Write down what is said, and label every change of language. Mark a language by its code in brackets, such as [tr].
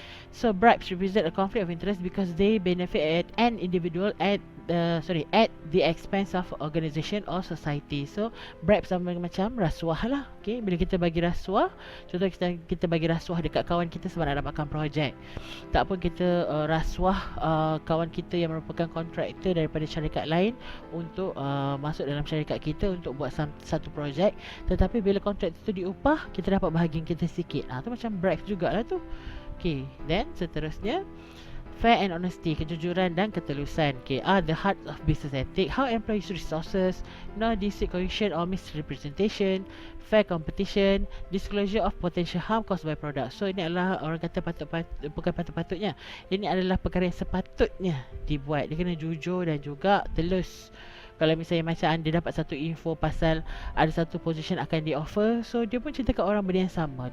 [en] So bribes represent a conflict of interest because they benefit at an individual at the expense of organisation or society. [ms] So bribes sama macam rasuah lah. Okay, bila kita bagi rasuah, contoh kita bagi rasuah dekat kawan kita sebab nak dapatkan projek, tak pun kita rasuah kawan kita yang merupakan kontraktor daripada syarikat lain untuk masuk dalam syarikat kita untuk buat satu projek, tetapi bila kontraktor tu diupah, kita dapat bahagian kita sikit. Tu macam bribes jugalah tu. Okay, then seterusnya [en] fair and honesty, [ms] kejujuran dan ketulusan. [en] Okay, are the heart of business ethic. How employees resources, no deceit, coercion or misrepresentation, fair competition, disclosure of potential harm caused by product. [ms] So ini adalah orang kata bukan patut-patutnya, ini adalah perkara yang sepatutnya dibuat. Dia kena jujur dan juga telus. Kalau misalnya macam anda dapat satu info pasal ada satu position akan di offer, so dia pun cerita kat orang benda yang sama.